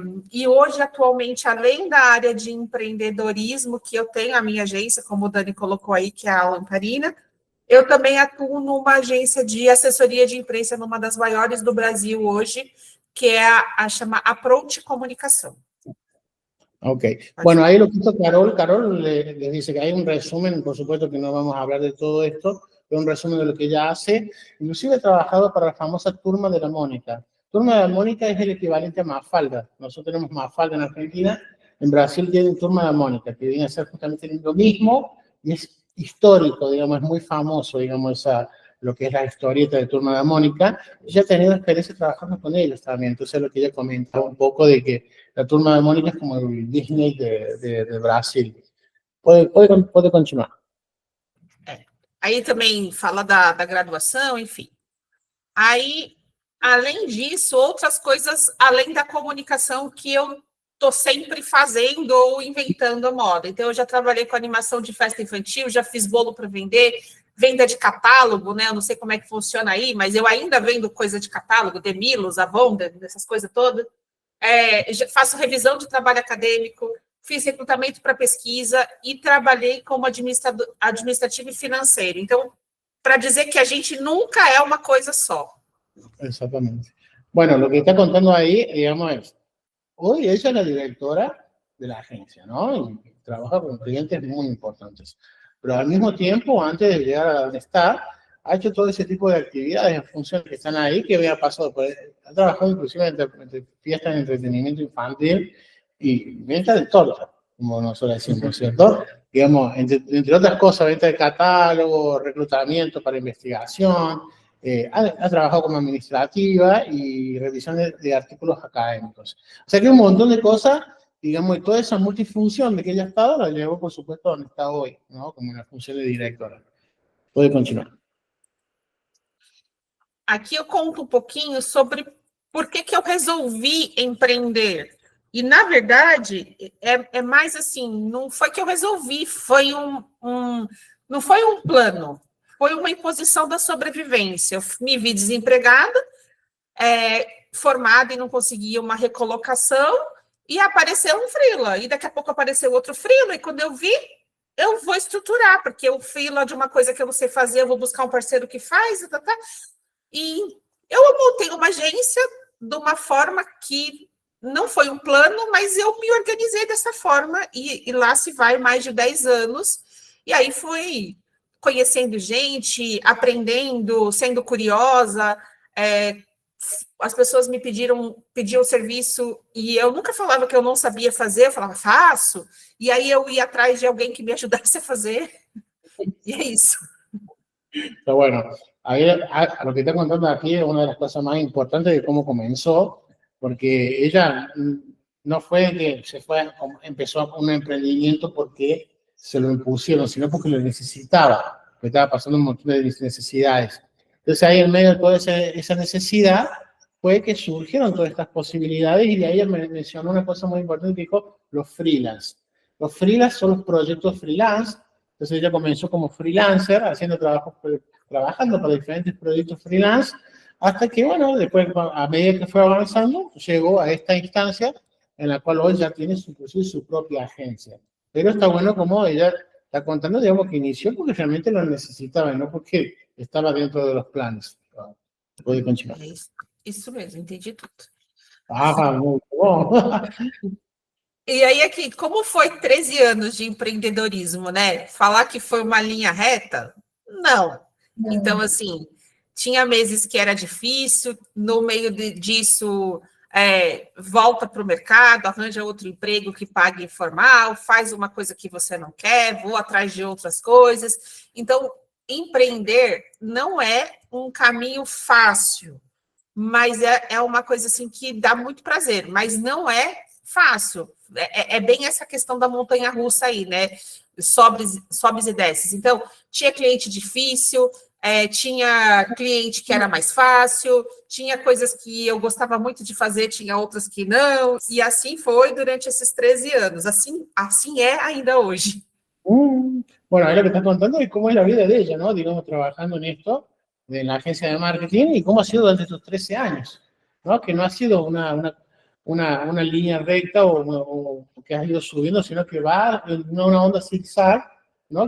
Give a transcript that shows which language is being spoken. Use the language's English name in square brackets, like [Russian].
[Portuguese] E hoje, atualmente, além da área de empreendedorismo, que eu tenho a minha agência, como o Dani colocou aí, que é a Lamparina, eu também atuo numa agência de assessoria de imprensa, numa das maiores do Brasil hoje, que é chama Approach Comunicação. Ok. [Spanish] Bueno, ahí lo que hizo Carol, Carol les dice que hay un resumen, por supuesto que no vamos a hablar de todo esto, pero un resumen de lo que ella hace. Inclusive ha trabajado para la famosa Turma de la Mónica. Turma de la Mónica es el equivalente a Mafalda. Nosotros tenemos Mafalda en Argentina, en Brasil tienen Turma de la Mónica, que viene a ser justamente lo mismo y es histórico, digamos, es muy famoso, digamos, lo que es la historieta de Turma de la Mónica. Ella ha tenido experiencia trabajando con ellos también, entonces lo que ella comentaba un poco de que la Turma de Mónica es como el Disney de Brasil. [Portuguese] Pode continuar. Aí também fala da graduação, enfim. Aí, além disso, outras coisas além da comunicação que eu estou sempre fazendo ou inventando a moda. Então, eu já trabalhei com animação de festa infantil, já fiz bolo para vender, venda de catálogo, né? Eu não sei como é que funciona aí, mas eu ainda vendo coisa de catálogo, Demilos, Avon, essas coisas todas. Faço revisão de trabalho acadêmico, fiz recrutamento para pesquisa e trabalhei como administrativo e financeiro. Então, para dizer que a gente nunca é uma coisa só. [Spanish] Exactamente. Bueno, lo que está contando ahí, digamos, es, hoy ella es la directora de la agencia, ¿no? Y trabaja con clientes muy importantes. Pero al mismo tiempo, antes de llegar a donde está, ha hecho todo ese tipo de actividades en función que están ahí, que había pasado por, ha trabajado inclusive entre fiestas de entretenimiento infantil y venta de torta, como nosotros decimos, ¿cierto? Digamos, entre otras cosas, venta de catálogo, reclutamiento para investigación, ha trabajado como administrativa y revisión de artículos académicos. O sea que un montón de cosas, digamos, y toda esa multifunción de que ella ha estado, la llevó, por supuesto, a donde está hoy, ¿no? Como una función de directora. Puede continuar. [Portuguese] Aqui eu conto um pouquinho sobre por que eu resolvi empreender. E, na verdade, é mais assim, não foi que eu resolvi, foi não foi um plano, foi uma imposição da sobrevivência. Eu me vi desempregada, formada e não conseguia uma recolocação, e apareceu um freela, e daqui a pouco apareceu outro freela, e quando eu vi, eu vou estruturar, porque o freela de uma coisa que eu não sei fazer, eu vou buscar um parceiro que faz, E eu montei uma agência de uma forma que não foi um plano, mas eu me organizei dessa forma, e lá se vai mais de 10 anos, e aí fui conhecendo gente, aprendendo, sendo curiosa, as pessoas me pediam serviço, e eu nunca falava que eu não sabia fazer, eu falava, faço, e aí eu ia atrás de alguém que me ajudasse a fazer, e é isso. [Spanish] Pero bueno, ahí, lo que está contando aquí es una de las cosas más importantes de cómo comenzó, porque ella no fue que empezó un emprendimiento porque se lo impusieron, sino porque lo necesitaba, porque estaba pasando un montón de necesidades. Entonces ahí en medio de toda esa necesidad fue que surgieron todas estas posibilidades, y de ahí ella me mencionó una cosa muy importante que dijo, los freelance. Los freelance son los proyectos freelance. Entonces ella comenzó como freelancer, trabajando para diferentes proyectos freelance, hasta que, bueno, después, a medida que fue avanzando, llegó a esta instancia en la cual hoy ya tiene inclusive su propia agencia. Pero está bueno como ella está contando, digamos, que inició porque realmente lo necesitaba, no porque estaba dentro de los planes. Puede continuar. [Portuguese] Isso mesmo, entendi tudo. Muito bom. E aí, aqui, como foi 13 anos de empreendedorismo, né? Falar que foi uma linha reta? Não. Então, assim, tinha meses que era difícil, no meio disso, volta para o mercado, arranja outro emprego que pague informal, faz uma coisa que você não quer, vou atrás de outras coisas. Então, empreender não é um caminho fácil, mas é uma coisa assim que dá muito prazer, mas não é fácil. É bem essa questão da montanha-russa aí, né? Sobes e desces. Então, tinha cliente difícil, tinha cliente que era mais fácil, tinha coisas que eu gostava muito de fazer, tinha outras que não, e assim foi durante esses 13 anos. Assim é ainda hoje. [Spanish] Bueno, ahí lo que está contando es cómo es la vida de ella, ¿no? Digamos, trabajando en esto, en la agencia de marketing, y cómo ha sido durante estos 13 años, ¿no? Que no ha sido una línea recta o que ha ido subiendo, sino que va en una onda zigzag, ¿no?